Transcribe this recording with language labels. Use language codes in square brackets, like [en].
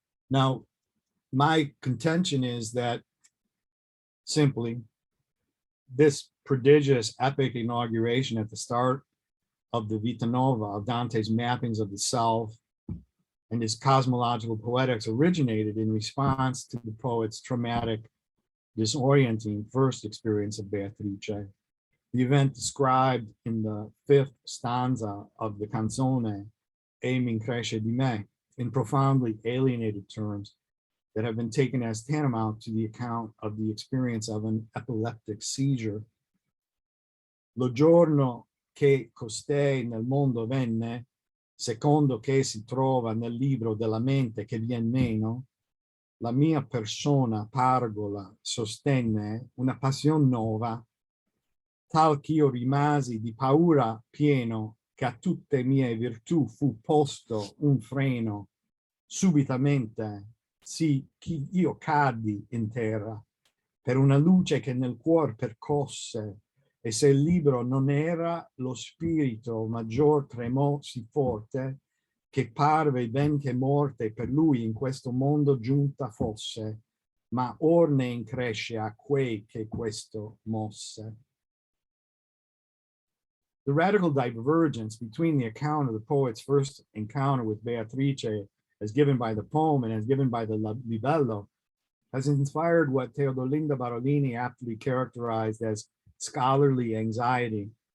[en] Now, my contention is that simply this prodigious epic inauguration at the start of the Vita Nova of Dante's mappings of the self and his cosmological poetics originated in response to the poet's traumatic, disorienting first experience of Beatrice. The event described in the 5th stanza of the canzone E mi cresce di me, in profoundly alienated terms that have been taken as tantamount to the account of the experience of an epileptic seizure. [it] Lo giorno che costei nel mondo venne, secondo che si trova nel libro della mente che vien meno, la mia persona pargola sostenne una passion nova tal ch'io rimasi di paura pieno, che a tutte mie virtù fu posto un freno, subitamente, sì, io caddi in terra, per una luce che nel cuor percosse, e se il libro non era, lo spirito maggior tremò sì forte, che parve ben che morte per lui in questo mondo giunta fosse, ma or ne incresce a quei che questo mosse. [en] The radical divergence between the account of the poet's first encounter with Beatrice as given by the poem and as given by the libello has inspired what Theodore Barolini aptly characterized as scholarly anxiety.